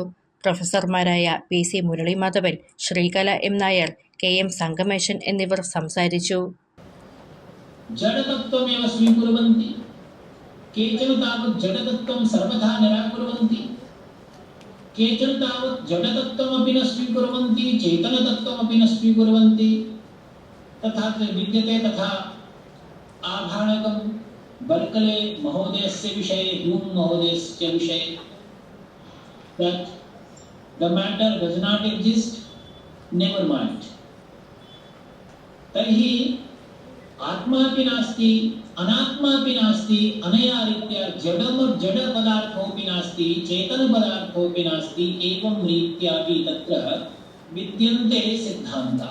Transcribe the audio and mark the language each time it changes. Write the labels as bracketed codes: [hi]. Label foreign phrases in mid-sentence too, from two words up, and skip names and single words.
[ml] പ്രൊഫസർമാരായ PC മുരളീമാധവൻ, ശ്രീകല M നായർ, KM സംഗമേശൻ എന്നിവർ സംസാരിച്ചു. [sa] ജഡതത്വമേവ സ്വീകുർവന്തി കേചന താവത് ജഡതത്വം സർവഥാ നിരാകുർവന്തി കേചന താവത് ജഡതത്വമപി ന സ്വീകുർവന്തി ചേതനതത്വമപി ന സ്വീകുർവന്തി तथा विद्यते. तथा आभाणकं बर्कले महोदयस्य विषये, ह्यूम महोदयस्य विषये, [en] that the matter does not exist, never mind. [sa] तर्हि आत्मापि नास्ति अनात्मापि नास्ति, अनया रीत्या जड़ पदार्थोऽपि नास्ति चेतन पदार्थोऽपि नास्ति, एवं रीत्यापि तत्र विद्यन्ते सिद्धान्ताः.